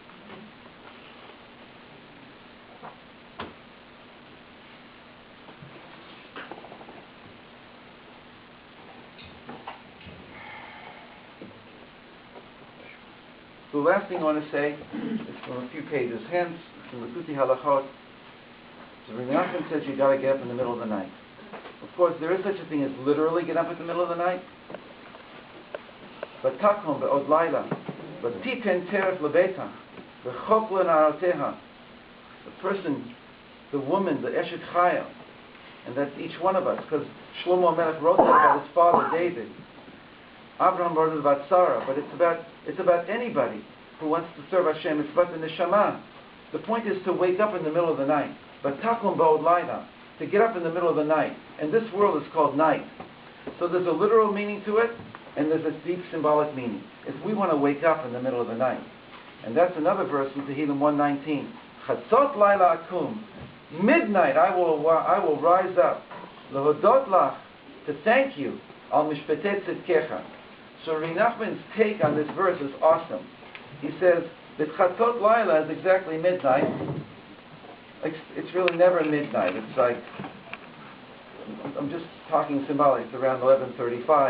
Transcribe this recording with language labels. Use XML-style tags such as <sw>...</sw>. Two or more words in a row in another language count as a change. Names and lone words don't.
<en>The last thing I want to say is from a few pages hence, from the Kuti Halachot. So Rabbi Nachman says you got to get up in the middle of the night. Of course, there is such a thing as literally get up at the middle of the night.</en> <he>But תקם בעוד לילה, but תתן טרף לביתה, וחק לנערתיה.</he> <en>The person, the woman, the</en> <he>אשת חיל,</he> <en>and that's each one of us, because Shlomo HaMelech wrote that about his father David. Abraham wrote it about Sarah, but it's about anybody who wants to serve Hashem. It's about the neshama. The point is to wake up in the middle of the night. But</en> <he>תקום בעוד לילה,</he> <en>to get up in the middle of the night. And this world is called night. So there's a literal meaning to it, and there's a deep symbolic meaning. It's we want to wake up in the middle of the night. And that's another verse in Tehillim 119.</en> <he>חצות לילה אקום.</he> <en>Midnight I will rise up.</en> <he>להודות לך,</he> <en>to thank you.</en> <he>על משפטי צדקך.</he> <en>So Rabbi Nachman's take on this verse is awesome. He says that</en> <he>חצות לילה</he> <en>is exactly midnight. It's really never midnight. It's like, I'm just talking symbolic, it's around 11:35.</en>